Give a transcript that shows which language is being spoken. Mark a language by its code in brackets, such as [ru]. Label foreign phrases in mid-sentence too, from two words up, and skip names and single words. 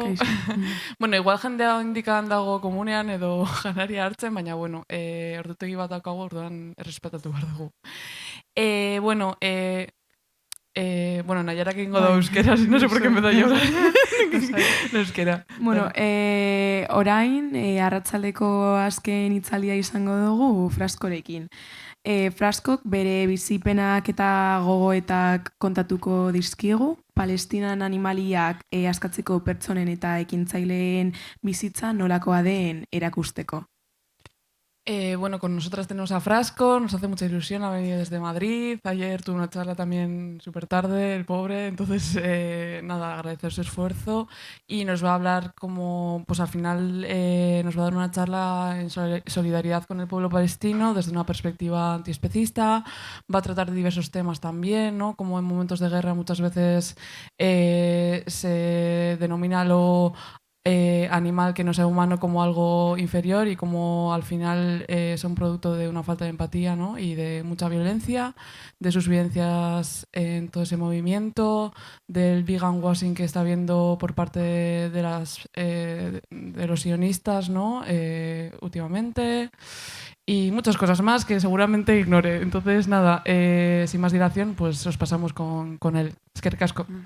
[eu] Bueno, igual jendea indikan dago komunean edo janaria hartzen, baina, bueno, ordutegi bat daukagu, orduan errespetatu behar dugu. Bueno, Nayarak egingo da euskera, [es] no sé por qué empezó a llorar. [eu] Euskera. Bueno, orain, arratsaldeko azken hitzaldia izango dugu Fraskorekin. Fraskok bere bizipenak eta gogoetak kontatuko dizkigu, Palestinan animaliak askatzeko pertsonen eta ekintzaileen bizitza nolakoa den erakusteko. [es] Bueno, con nosotras tenemos a Frasco, nos hace mucha ilusión, ha venido desde Madrid, ayer tuvo una charla también súper tarde, el pobre, entonces nada, agradecer su esfuerzo y nos va a hablar como, pues al final nos va a dar una charla en solidaridad con el pueblo palestino desde una perspectiva antiespecista, va a tratar de diversos temas también, ¿no? Como en momentos de guerra muchas veces se denomina lo animal que no sea humano como algo inferior y como al final son producto de una falta de empatía, ¿no? Y de mucha violencia, de sus vivencias en todo ese movimiento, del [en] vegan washing [es] que está habiendo por parte de los sionistas, ¿no? Últimamente, y muchas cosas más que seguramente ignore. Entonces, nada, sin más dilación, pues os pasamos con él. Es que casco.